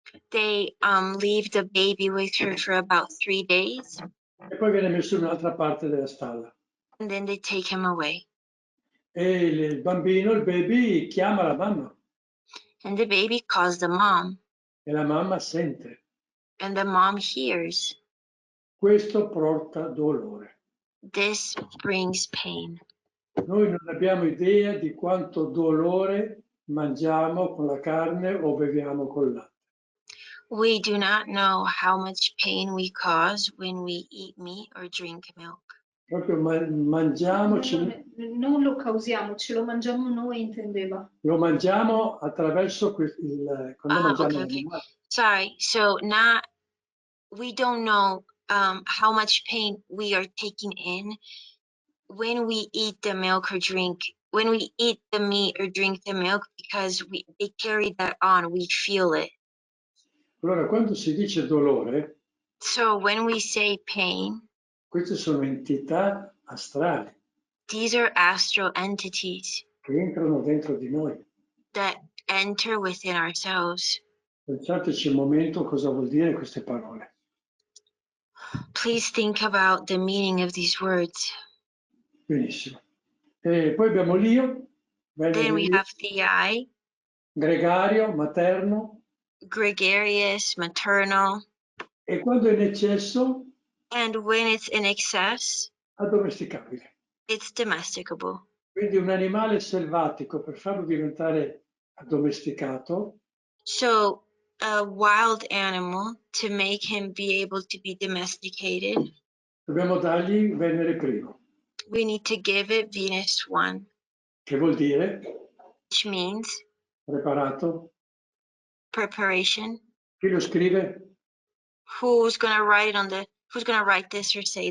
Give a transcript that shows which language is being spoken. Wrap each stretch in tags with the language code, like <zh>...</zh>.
<en>they leave the baby with her for about 3 days,</en> <it>E poi viene messo in un'altra parte della stalla.</it> <en>and then they take him away.</en> <it>E il bambino, il baby, chiama la mamma.</it> <en>And the baby calls the mom,</en> <it>E la mamma sente.</it> <en>and the mom hears.</en> <it>Questo porta dolore.</it> <en>This brings pain.</en> <it>Noi non abbiamo idea di quanto dolore mangiamo con la carne o beviamo col latte.</it> <en>We do not know how much pain we cause when we eat meat or drink milk.</en> <it>Proprio mangiamo, non lo causiamo, ce lo mangiamo noi, intendeva. lo mangiamo attraverso quando mangiamo l'animale.</it> <en>Sorry, so we don't know how much pain we are taking in when we eat the milk or when we eat the meat or drink the milk, because they carry that on, we feel it.</en> <it>Allora, quando si dice dolore,</it> <en>So when we say pain,</en> <it>queste sono entità astrali</it> <en>these are astral entities</en> <it>che entrano dentro di noi.</it> <en>that enter within ourselves.</en> <it>Pensateci un momento cosa vuol dire queste parole.</it> <en>Please think about the meaning of these words.</en> <it>Benissimo. E poi abbiamo l'io,</it> <en>Then we have the I,</en> <it>gregario, materno.</it> <en>gregarious, maternal,</en> <it>E quando è in eccesso,</it> <en>and when it's in excess,</en> <it>addomesticabile.</it> <en>it's domesticable.</en> <it>Quindi un animale selvatico, per farlo diventare addomesticato,</it> <en>So a wild animal, to make him be able to be domesticated,</en> <it>dobbiamo dargli Venere primo,</it> <en>we need to give it Venus 1,</en> <it>che vuol dire</it> <en>which means</en> <it>preparato.</it> <en>preparation.</en> <it>Chi lo scrive?</it> <en>Who's gonna write this or say</en>